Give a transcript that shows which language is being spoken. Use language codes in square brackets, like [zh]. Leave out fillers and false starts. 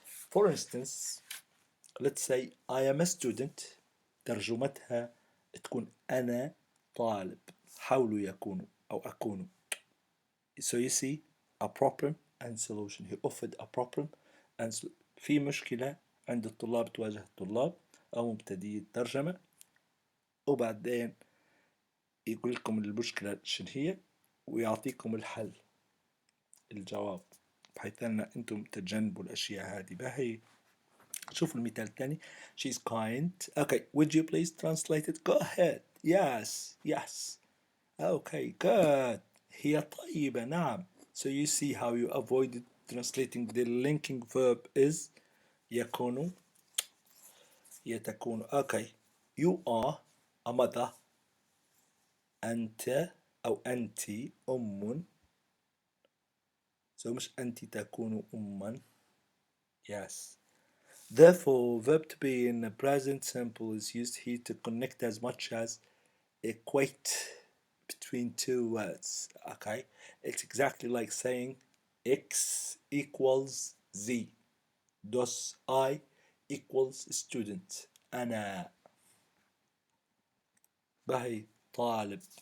[en] For instance, let's say I am a student. [ar] ترجمتها تكون أنا طالب. حاولوا يكونوا أو أكونوا. [en] So you see a problem and solution. He offered a problem and [ar] في مشكلة عند الطلاب تواجه الطلاب أو مبتدئي الترجمة وبعدين يقول لكم المشكلة شنو هي ويعطيكم الحل الجواب بحيث أن أنتم تتجنبوا الأشياء هذه. بهي شوفوا المثال الثاني. [en] She's kind. Okay, would you please translate it? Go ahead. Yes. Okay, good. [ar] هي طيبة. نعم. [en] So you see how you avoided translating the linking verb is [ar] يكون يتكون. [en] Okay, you are a mother. [ar] أنت أو أنت أم. So مش أنت تكون أما. [en] Yes. Therefore, verb to be in the present simple is used here to connect as much as equate between two words. Okay, it's exactly like saying X equals Z. Thus, I equals student. [ar] أنا بهي طالب.